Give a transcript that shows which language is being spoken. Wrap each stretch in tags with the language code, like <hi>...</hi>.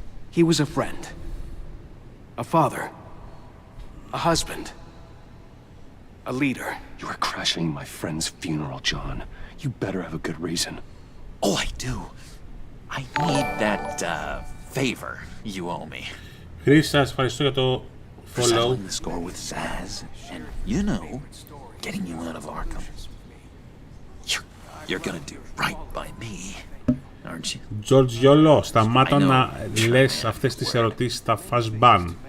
<en>He was a friend, a father, a husband, a leader. You are crashing my friend's funeral, John. You better have a good reason. Oh, I do. I need that, favor you owe me.</en> <el>Chris, σας ευχαριστώ για το follow.</el> <en>Settling the score with Zaz, and, you know, getting you out of Arkham. You're gonna do right by me, aren't you?</en> <el>Giorgiolo, σταμάτα να λες αυτές τις ερωτήσεις στα fast ban.</el>